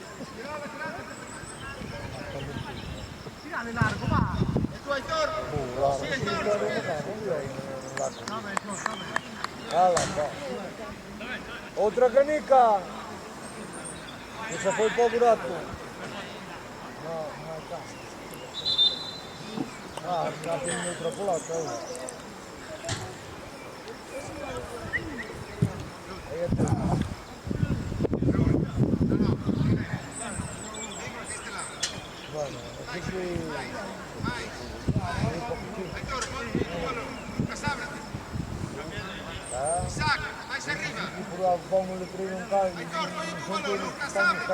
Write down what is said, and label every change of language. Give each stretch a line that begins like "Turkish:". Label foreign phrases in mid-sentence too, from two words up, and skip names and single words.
Spanish: Tírale largo, va. ¿Tú, Aitor? Sí, Aitor.
Galician: Outra canica. Esa foi para o buraco. Non hai caso. Está tendo outra pelota. Aí é tudo.
Spanish: Bueno, así que...
Galician: Isaac, vais arriba.
Spanish: Vamos a traer un carro y son todos los que están